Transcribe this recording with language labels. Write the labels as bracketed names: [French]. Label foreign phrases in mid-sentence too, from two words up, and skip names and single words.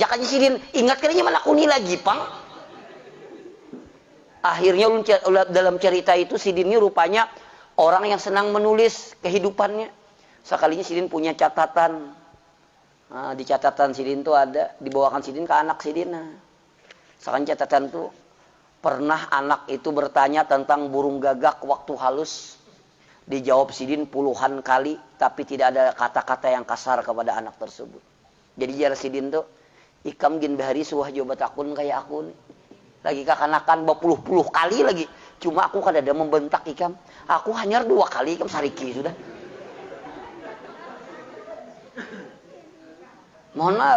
[Banjar] Jakanya sidin ingat kadanya manakuni lagi pang. [Indonesian] Akhirnya dalam cerita itu sidin ini rupanya orang yang senang menulis kehidupannya. Sekalinya sidin punya catatan. Nah, di catatan sidin tuh ada dibawakan sidin ke anak sidin. Nah, sekarang catatan tuh pernah anak itu bertanya tentang burung gagak waktu halus. Dijawab sidin puluhan kali, tapi tidak ada kata-kata yang kasar kepada anak tersebut. [Banjar] Jadi jar sidin tuh, ikam gin bahari suah jawab akun kayak aku nih. Lagi kakanakan berpuluh-puluh kali lagi. Cuma aku kada ada membentak ikam. Aku hanya 2 kali ikam sariki sudah. [Indonesian] Mohon maaf.